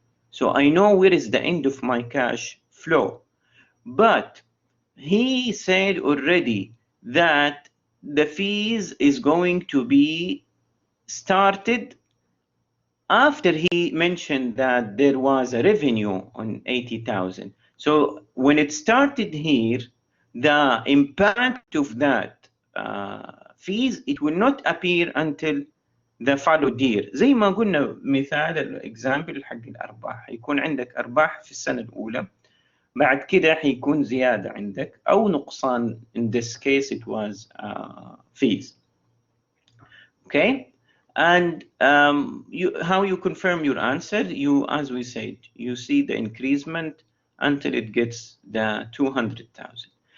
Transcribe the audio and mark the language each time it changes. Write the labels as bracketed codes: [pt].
[en] So I know where is the end of my cash flow. But he said already that the fees is going to be started after he mentioned that there was a revenue on 80,000. So when it started here, the impact of that fees, it will not appear until the followed year. [ar] زي ما قلنا مثال الإكزامبل حق الأرباح، يكون عندك أرباح في السنة الأولى، بعد كده حيكون زيادة عندك أو نقصان. [en] In this case it was fees. Okay, and how you confirm your answer? You, as we said, you see the increasement until it gets the 200,000.